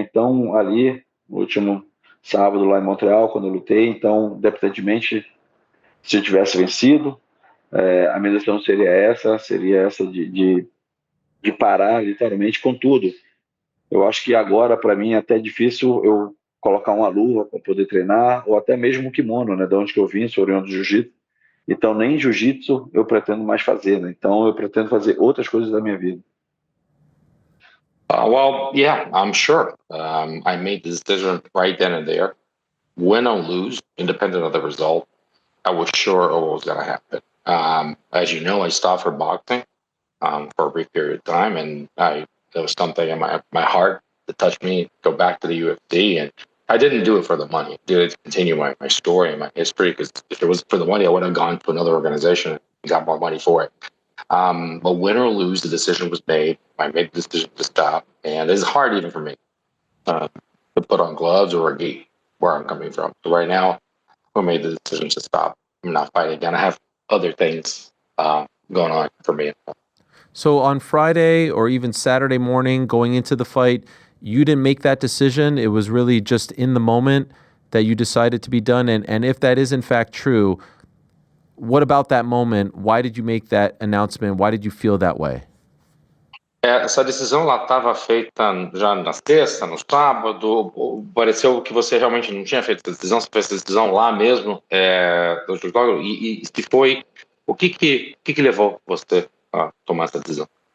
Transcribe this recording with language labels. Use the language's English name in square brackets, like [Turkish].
[Portuguese] Então, ali, no último sábado lá em Montreal, quando eu lutei, então, independentemente se eu tivesse vencido, a minha decisão seria essa de parar literalmente com tudo. Eu acho que agora, para mim, é até difícil eu colocar uma luva para poder treinar, ou até mesmo um kimono, né? De onde que eu vim, sou oriundo do jiu-jitsu. Então, nem jiu-jitsu eu pretendo mais fazer, né? Então, eu pretendo fazer outras coisas da minha vida. [English] Well, yeah, I'm sure. I made the decision right then and there. Win or lose, independent of the result, I was sure it was going to happen. As you know, I stopped for boxing for a brief period of time, and there was something in my heart that touched me. Go back to the UFC, and I didn't do it for the money. I did it to continue my story and my history. Because if it was for the money, I would have gone to another organization and got more money for it. But win or lose, the decision was made. I made the decision to stop, and it's hard even for me to put on gloves or a gi where I'm coming from. So right now, I made the decision to stop. I'm not fighting again. I have other things going on for me. So on Friday or even Saturday morning going into the fight, you didn't make that decision. It was really just in the moment that you decided to be done. And if that is in fact true, what about that moment? Why did you make that announcement? Why did you feel that way? [Portuguese] Essa decisão ela estava feita já na sexta, no sábado. Pareceu que você realmente não tinha feito essa decisão. Você fez essa decisão lá mesmo do jogo. E se foi, o que levou você a tomar essa decisão?